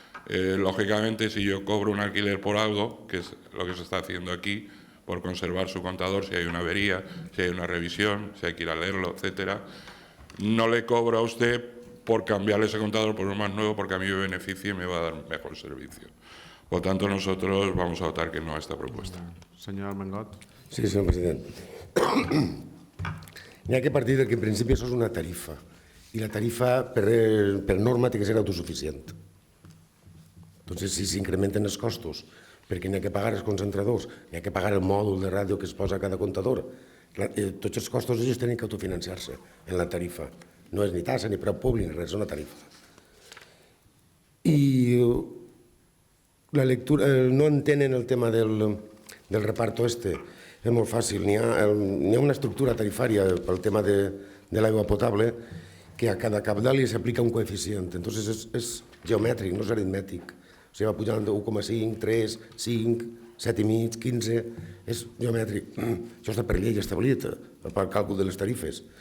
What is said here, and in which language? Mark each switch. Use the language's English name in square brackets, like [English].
[Spanish] Lógicamente, si yo cobro un alquiler por algo, que es lo que se está haciendo aquí, por conservar su contador, si hay una avería, si hay una revisión, si hay que ir a leerlo, etcétera, no le cobro a usted por cambiarle ese contador por uno más nuevo porque a mí me beneficia y me va a dar un mejor servicio. Por tanto, nosotros vamos a votar que no a esta propuesta. Señor Armengot. [Catalan] Sí, senyor president. N'hi ha que partir que en principi això és una tarifa i la tarifa per norma té que ser autosuficient. Entonces, si s'incrementen els costos perquè n'hi ha que pagar els concentradors, n'hi ha que pagar el mòdul de ràdio que es posa a cada comptador, tots els costos ells tenen que autofinanciar-se en la tarifa. No és ni tassa, ni preu públic, ni res, és una tarifa. I la lectura, no entenen el tema del [Spanish] reparto este. [Catalan] És molt fàcil. N'hi ha una estructura tarifària pel tema de l'aigua potable que a cada cabdal s'aplica un coeficient. Entonces és geomètric, no és aritmètic. O sigui, va pujant de 1,5, 3, 5, 7,5, 15... És geomètric. Això està per llei establit, pel càlcul de les tarifes.